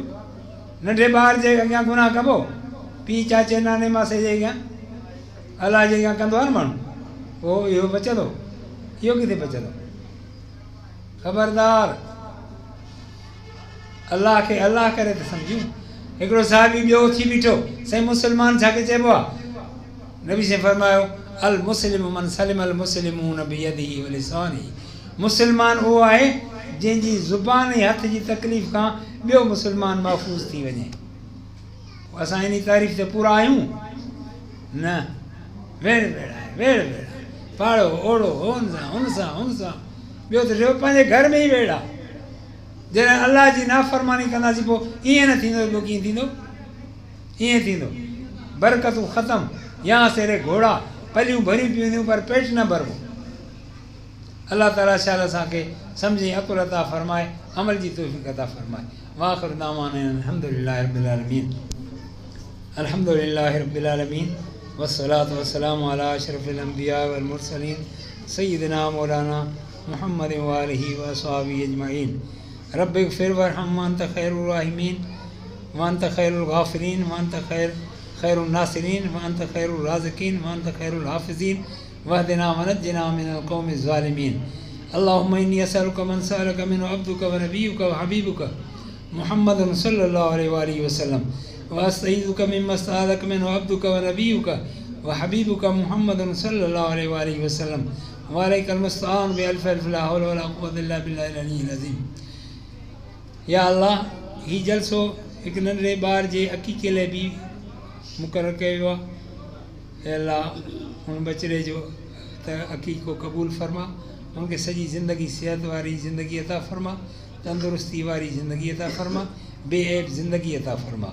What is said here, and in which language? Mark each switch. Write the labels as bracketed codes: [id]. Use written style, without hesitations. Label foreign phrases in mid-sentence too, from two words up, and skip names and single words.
[sd] नंढे ॿार जे अॻियां गुनाह कबो? पीउ चाचे नाने मासे जे अॻियां, अल्लाह जे अॻियां कंदो आहे न माण्हू, पोइ इहो बचंदो? इहो किथे बचंदो? ख़बरदार, अल्लाह खे अल्लाह करे त सम्झूं। हिकिड़ो साहिबी ॿियो थी बीठो, साईं मुस्लमान छाखे चइबो आहे? नबी से फरमायो [ar] المسلم من سلم المسلمون بيده و لسانه. [sd] मुस्लमान उहो आहे जंहिंजी ज़ुबान ऐं हथ जी तकलीफ़ खां ॿियो मुस्लमान महफ़ूज़ थी वञे। असां इन तारीफ़ ते पूरा आहियूं न? वेड़ वेड़ आहे, वेड़ वेड़ आहे, पाड़ो ओड़ो हुन सां हुन सां। ॿियो त टियों पंहिंजे घर में ई वेड़ आहे। जॾहिं अल्लाह जी नाफ़रमानी कंदासीं पोइ ईअं न थींदो? ॿियो कीअं थींदो? ईअं थींदो बरकतूं ख़तमु, या सेरे घोड़ा पलियूं भरियूं पियूं हूंदियूं पर पेट न भरबो। अल्लाह ताला शाल असांखे सम्झी अकुल अता फ़रमाए, अमल जी तौफ़ीक़ अता फ़रमाए। [ar] وآخر دعوانا الحمد لله رب العالمين، الحمد لله رب العالمين، والصلاة والسلام على أشرف الأنبياء والمرسلين سيدنا مولانا محمد و آله و أصحابه أجمعين. رب اغفر وارحم وأنت خير الراحمين وأنت خير الغافرين وأنت خير الناصرين وأنت خير الرازقين وأنت خير الحافظين واهدنا ونجنا من القوم الظالمين. اللهم إني أسألك من سألك منه عبدك ونبيك وحبيبك محمد صلى الله عليه وسلم وأستعيذك مما استعاذك منه عبدك ونبيك وحبيبك محمد صلى الله عليه وسلم وعليك المستعان بألف ألف لا حول ولا قوة إلا بالله العلي العظيم. [sd] या अल्लाह, हीउ जलसो हिकु नंढड़े ॿार जे अक़ीक़े लाइ बि मुक़ररु कयो आहे। हे अल्लाह, हुन बचिड़े जो त अक़ीक़ो क़बूल फ़रमा, हुनखे सॼी ज़िंदगी सिहत वारी ज़िंदगी अता फ़रमा, तंदुरुस्ती वारी ज़िंदगी अता फ़रमा, बेऐब ज़िंदगी अता फ़रमा।